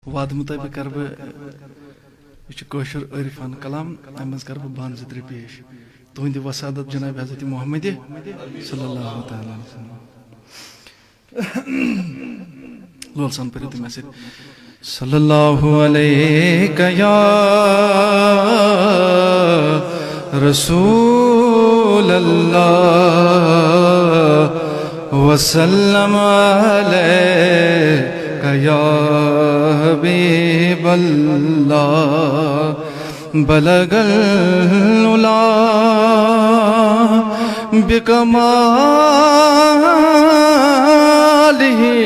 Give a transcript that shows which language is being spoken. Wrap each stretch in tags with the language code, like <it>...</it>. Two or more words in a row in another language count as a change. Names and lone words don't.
<ks>وعد مطابق کر بہ یہ کوشر عرفان کلام امز کر بہ بان زٕ ترٛےٚ پیش تہندِ وسادت جناب حضرت محمد</ks> <ar>صلی اللہ تعالی وسلم</ar> <ks>لول سان پٔرِو تُہۍ مےٚ سۭتۍ</ks> <ar>صلی اللہ علیہ یا رسول اللہ وسلم علیہ یا حبیب اللہ بلغ العلا بکمالہ</ar>